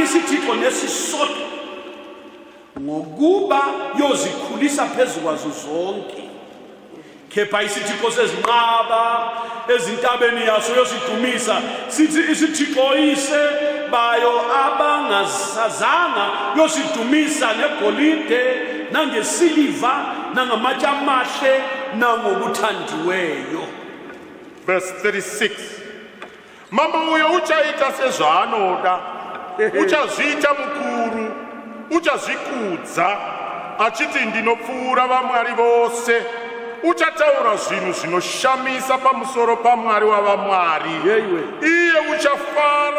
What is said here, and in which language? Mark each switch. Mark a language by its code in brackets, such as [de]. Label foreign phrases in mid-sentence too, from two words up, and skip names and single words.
[nd] isithixo nesisodwa ngokuba yozikhulisa phezu kwazo zonke kepha isithixo sezinqaba ezintabeni yaso yosidumisa sithi isithixo ise bayo abangasazanga yosidumisa ngegolide nangesiliva nangamatshe amahle nangokuthandiweyo. [sn] verse 36 mambo uyo uchaita sezvaanoda uchazviita mukuru uchazvikudza achiti ndinopfuura vamwari vose uchataura zvinhu zvinoshamisa pamusoro pamwari wavamwari iye uchafara